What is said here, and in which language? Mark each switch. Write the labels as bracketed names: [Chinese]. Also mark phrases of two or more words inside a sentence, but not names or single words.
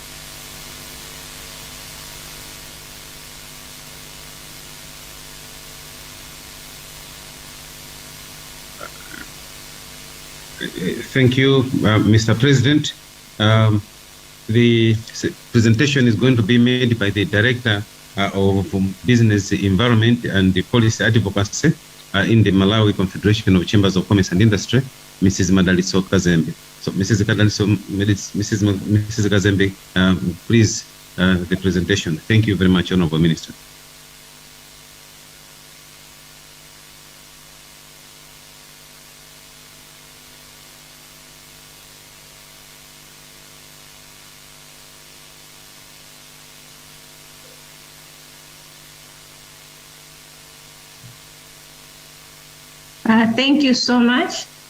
[English] Thank you, Mr. President. The presentation is going to be made by the Director of Business Environment and the Policy Advocacy in the Malawi Confederation of Chambers of Commerce and Industry, Mrs. Madaliso Kazembe. So, Mrs. Kazembe, please, the presentation. Thank you very much, Honorable Minister. Thank you so much.